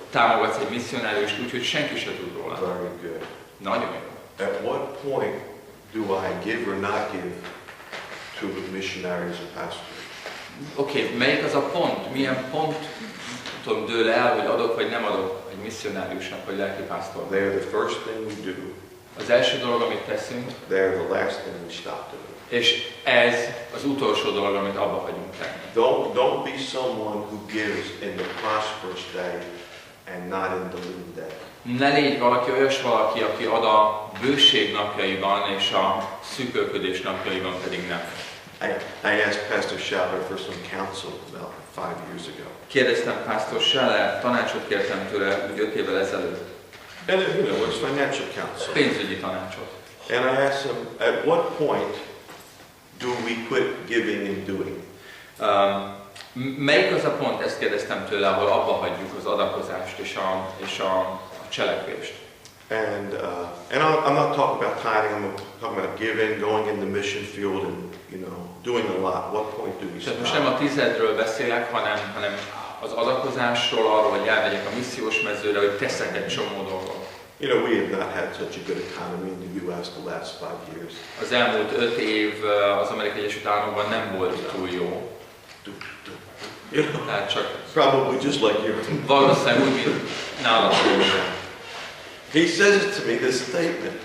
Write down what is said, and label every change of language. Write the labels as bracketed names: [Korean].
[Hungarian] Támogatsz egy misszionáriust úgy, hogy senki sem tud róla. [English] Very good. [Hungarian] Nagyon jó. [English] At what point do I give or not give to the missionaries and pastors? [Hungarian] Oké, melyik az a pont? Milyen ponton dől el, hogy adok vagy nem adok egy misszionáriusnak vagy lelkipásztornak? [English] They're the first thing we do. [Hungarian] Az első dolog, amit teszünk, [English] They're the last thing we stop doing. [Hungarian] és ez az utolsó dolog, amit abba hagyunk tenni. [English] Don't be someone who gives in the prosperous day and not in the lean day. [Hungarian] Ne légy valaki, aki ad a bőség napjaiban, és a szűkölködés napjaiban pedig nem. [English] I asked Pastor Schaller for some counsel about 5 years ago. [Hungarian] Kérdeztem Pastor Schaller, tanácsot kértem tőle úgy 5 évvel ezelőtt. [English] And you know, it's financial counsel. [Hungarian] Pénzügyi tanácsot. [English] And I asked him, at what point do we quit giving and doing? [Hungarian] Melyik az a pont, ezt kérdeztem tőle, ahol abba hagyjuk az adakozást és a cselekvést. [English] And I'm not talking about tithing, I'm talking about giving, going in the mission field and, you know, doing a lot. What point do we [Hungarian] Tehát most [English] stop? [Hungarian] nem a tizedről beszélek, hanem az adakozásról, arról, hogy elmegyek a missziós mezőre, hogy teszek egy csomó dolgot. [English] You know, we have not had such a good economy in the U.S. the last 5 years. [Hungarian] Az elmúlt 5 év az Amerikai Egyesült Államokban nem volt túl jó. [English] You know, [Hungarian] Tehát csak [English] probably just like you. [Hungarian] valószínűleg úgy, mint nálad. [English] He says it to me, this statement.